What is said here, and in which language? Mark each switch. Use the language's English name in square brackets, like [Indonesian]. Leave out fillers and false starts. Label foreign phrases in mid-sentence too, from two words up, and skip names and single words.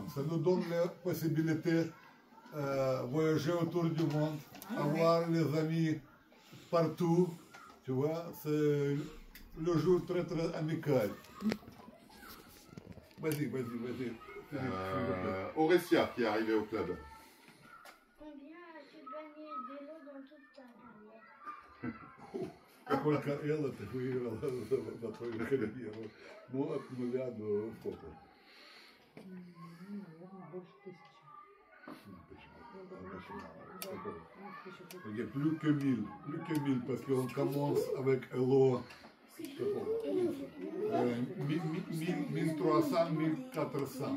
[French] Ça nous donne la possibilité de voyager autour du monde, avoir les amis partout. Tu vois, c'est le jeu très très amical. Vas-y. Aurécia qui est arrivée au club. Combien as-tu gagné d'élo dans toute ta carrière? [Russian] Сколько Элла ты выиграла за твою карьеру? Ну, от 0 до сколько? [French] Plus que 1000, parce qu'on commence avec Elo 1300, 1400.